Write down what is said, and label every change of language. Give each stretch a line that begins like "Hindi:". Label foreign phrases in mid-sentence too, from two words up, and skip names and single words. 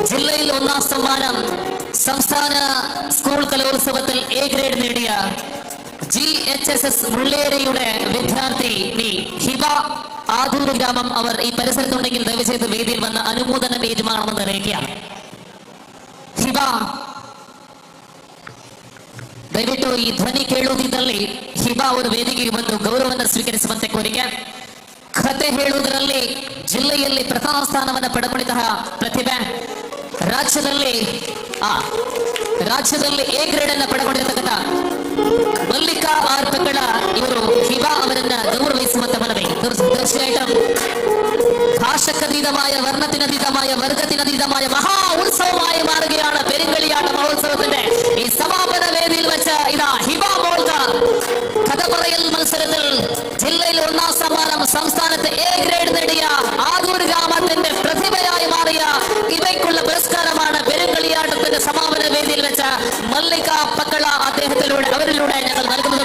Malayalam: ജില്ലയിൽ ഒന്നാം സമ്മാനം സംസ്ഥാന സ്കൂൾ കലോത്സവത്തിൽ എ ഗ്രേഡ് നേടിയ GHSS മുള്ളേരിയുടെ വിദ്യാർത്ഥി ഹിബ ആദൂർ ഗ്രാമം. അവർ ഈ പരിസരത്തുണ്ടെങ്കിൽ ദയവ് ചെയ്ത് വേദിയിൽ വന്ന് അനുമോദനം ഏറ്റുമാറണമെന്ന് അറിയിക്കുകയാണ്. ഹിബ,
Kannada: ದಯವಿಟ್ಟು ಈ ಧ್ವನಿ ಕೇಳುವುದಿದ್ದಲ್ಲಿ ಹಿಬಾ ಅವರು ವೇದಿಕೆಗೆ ಬಂದು ಗೌರವವನ್ನು ಸ್ವೀಕರಿಸುವಂತೆ ಕೋರಿಕೆ. ಕತೆ ಹೇಳುವುದರಲ್ಲಿ ಜಿಲ್ಲೆಯಲ್ಲಿ ಪ್ರಥಮ ಸ್ಥಾನವನ್ನು ಪಡೆದುಕೊಂಡಿದ್ದ ಪ್ರತಿಭೆ, ರಾಜ್ಯದಲ್ಲಿ ಎ ಗ್ರೇಡ್ ಅನ್ನು ಪಡೆದುಕೊಂಡಿರತಕ್ಕಂಥ ಮಲ್ಲಿಕಾ ಆರ್ ಪಕ್ಕಳ ಇವರು ಹಿಬಾ ಅವರನ್ನ ಗೌರವಿಸುವಂತ ಮನವಿ.
Malayalam: തീർച്ചയായിട്ടും ഭാഷക്കതീതമായ വർണ്ണത്തിനതീതമായ വർഗത്തിനതീതമായ മഹാ ഉത്സവമായി മാറുകയാണ് പെരുങ്കളിയാട്ട മഹോത്സവത്തിന്റെ ഈ സമാപന വേദിയിൽ വെച്ച് ഇതാ ഹിബ മോൾക്ക് കഥ പറയൽ മത്സരത്തിൽ ജില്ലയിൽ ഒന്നാം സമ്മാനം സംസ്ഥാനത്ത് എ ഗ്രേഡ് നേടിയ ആദൂർ ഗ്രാമത്തിന്റെ പ്രതിഭയായി മാറിയ ഇവയ്ക്കുള്ള പുരസ്കാരമാണ് പെരുങ്കളിയാട്ടത്തിന്റെ സമാപന വേദിയിൽ വെച്ച് മല്ലിക പക്കള അവരിലൂടെ ഞങ്ങൾ നൽകുന്നത്.